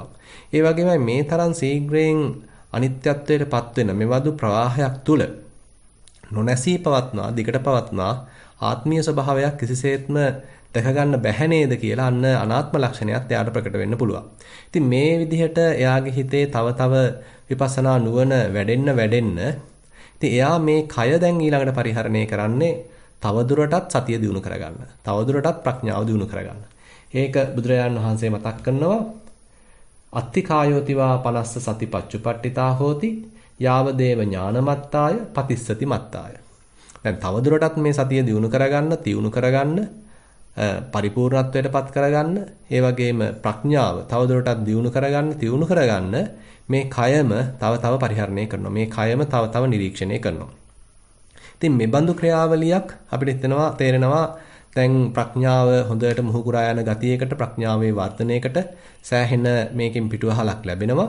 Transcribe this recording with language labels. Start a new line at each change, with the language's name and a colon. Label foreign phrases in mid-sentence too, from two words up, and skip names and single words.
Sinhala: ඒ වගේමයි මේ තරම් ශීඝ්‍රයෙන් අනිත්‍යත්වයටපත් වෙන මෙවදු ප්‍රවාහයක් තුල නොනැසී පවත්නා, දිගට පවත්නා ආත්මීය ස්වභාවයක් කිසිසේත්ම දැක ගන්න බැහැ නේද කියලා අන්න අනාත්ම ලක්ෂණයත් එයාට ප්‍රකට වෙන්න පුළුවන්. ඉතින් මේ විදිහට එයාගේ හිතේ තව විපස්සනා නුවණ වැඩෙන්න ඉතින් එයා මේ කය දැන් ඊළඟට පරිහරණය කරන්නේ තවදුරටත් සතිය දිනු කරගන්න. තවදුරටත් ප්‍රඥාව දිනු කරගන්න. ඒක බුදුරජාණන් වහන්සේ මතක් කරනවා
Pali: අත්ති කායෝතිවා පනස්ස සතිපච්චුපට්ඨිතා හෝති යාවදේව ඥානමත්තාය පතිස්සති මත්තාය.
Sinhala: දැන් තවදුරටත් මේ සතිය දිනු කරගන්න පරිපූර්ණත්වයටපත් කරගන්න ඒ වගේම ප්‍රඥාව තවදුරටත් දිනු කරගන්න මේ කයම තව පරිහරණය කරනවා. මේ කයම තව නිරීක්ෂණය කරනවා. ඉතින් මේ බඳු ක්‍රියාවලියක් අපිට තේරෙනවා දැන් ප්‍රඥාව හොඳට මුහුකුරා යන ගතියකට ප්‍රඥාවේ වර්ධනයකට සෑහෙන මේකෙන් පිටුවහලක් ලැබෙනවා.